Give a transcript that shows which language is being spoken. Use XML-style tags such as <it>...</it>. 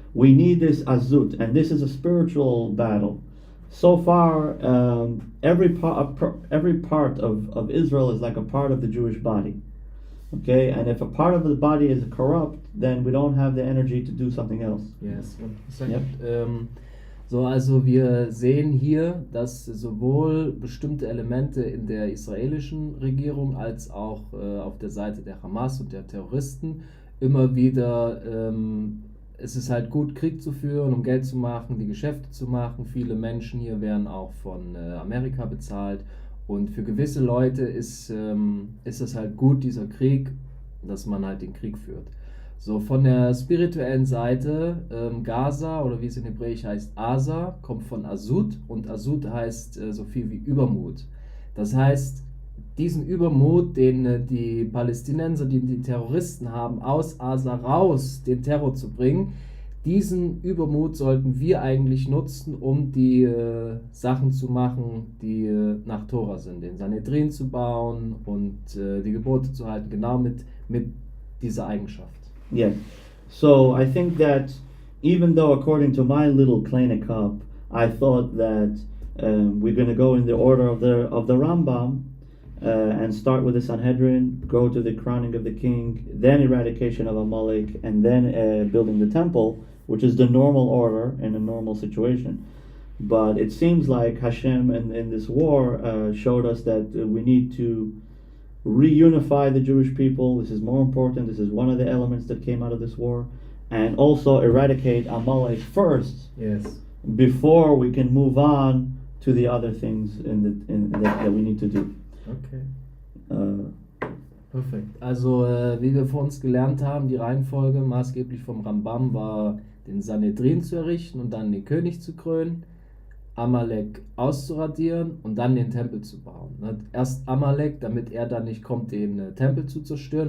<en>We need this azut, and this is a spiritual battle. So far, every part of Israel is like a part of the Jewish body. Okay, and if a part of the body is corrupt, then we don't have the energy to do something else. Yes, 1 second. Yep.</en> <de>So, also wir sehen hier, dass sowohl bestimmte Elemente in der israelischen Regierung als auch auf der Seite der Hamas und der Terroristen immer wieder es ist halt gut, Krieg zu führen, um Geld zu machen, die Geschäfte zu machen. Viele Menschen hier werden auch von Amerika bezahlt, und für gewisse Leute ist es halt gut, dieser Krieg, dass man halt den Krieg führt. So, von der spirituellen Seite, Gaza, oder wie es in Hebräisch heißt, Asa, kommt von Azut, und Azut heißt so viel wie Übermut. Das heißt, diesen Übermut, den die Palästinenser, die Terroristen haben, aus Asa raus den Terror zu bringen, diesen Übermut sollten wir eigentlich nutzen, um die Sachen zu machen, die nach Tora sind, den Sanhedrin zu bauen und die Gebote zu halten, genau mit dieser Eigenschaft.</de> <en>Yeah, so I think that even though according to my little kleine cup, I thought that we're going to go in the order of the Rambam, and start with the Sanhedrin, go to the crowning of the king, then eradication of Amalek, and then building the temple, which is the normal order in a normal situation. But it seems like Hashem in this war showed us that we need to reunify the Jewish people. This is more important. This is one of the elements that came out of this war. And also eradicate Amalek first, Yes. before we can move on to the other things that we need to do.</en> <de>Okay. Perfekt. Also, wie wir vor uns gelernt haben, die Reihenfolge maßgeblich vom Rambam war, den Sanhedrin zu errichten und dann den König zu krönen, Amalek auszuradieren und dann den Tempel zu bauen. Erst Amalek, damit er dann nicht kommt, den Tempel zu zerstören.</de>